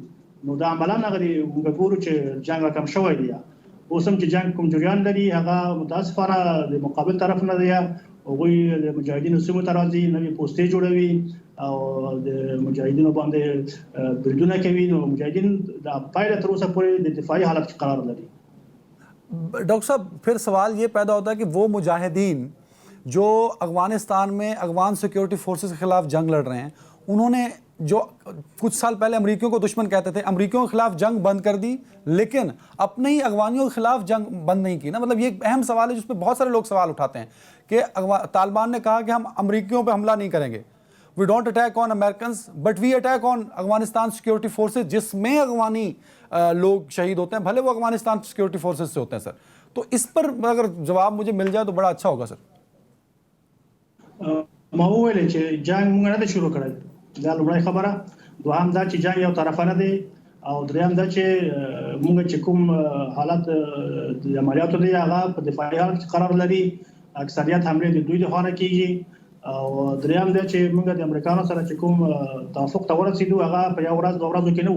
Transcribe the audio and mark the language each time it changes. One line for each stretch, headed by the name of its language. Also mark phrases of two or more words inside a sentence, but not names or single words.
Pashto: نو دا عملاً هغه موږ ګورو چې جنگ کم شوی دی. اوس هم چې جنگ کوم جریان لري هغه متاسفانه د مقابل طرف نه دی. هغوی د مجاهدینو سیمو ته راځي، نوې پوستې جوړوي او د مجاهدینو باندې بریدونه کوي. نو مجاهدین د پایله تر اوسه پورې د دفاعي حالت کې قرار لري.
Urdu: ڈاکٹر صاحب پھر سوال یہ پیدا ہوتا ہے کہ وہ مجاہدین جو افغانستان میں افغان
English: security forces
Urdu: کے خلاف جنگ لڑ رہے ہیں، انہوں نے جو کچھ سال پہلے امریکیوں کو دشمن کہتے تھے، امریکیوں کے خلاف جنگ بند کر دی، لیکن اپنے ہی افغانیوں کے خلاف جنگ بند نہیں کی نا. مطلب یہ ایک اہم سوال ہے جس پر بہت سارے لوگ سوال اٹھاتے ہیں کہ طالبان نے کہا کہ ہم امریکیوں پر حملہ نہیں کریں گے,
English: we don't attack on Americans but we attack on Afghanistan security forces,
Urdu: جس میں افغانی لوگ شہید ہوتے ہیں، بھلے وہ
English: Afghanistan security forces
Urdu: سے ہوتے ہیں سر. تو اس پر اگر جواب مجھے مل جائے تو بڑا اچھا ہوگا سر.
Pashto: ما وویل چې جنگ موږ نه شروع کړی، دا لومړی خبره. دوهم دا چې جنگ یو طرفانه دی او دریم دا چې موږ چې کوم حالت د عملیاتو دی هغه په دفاعي حالت قرار لري. اکثریت حمله د دوی د خانه کیږي او دریم دا چې موږ د امریکانو سره چې کوم توافق ته ورسېدو هغه په یو ورځ دوه ورځو کې نه وو.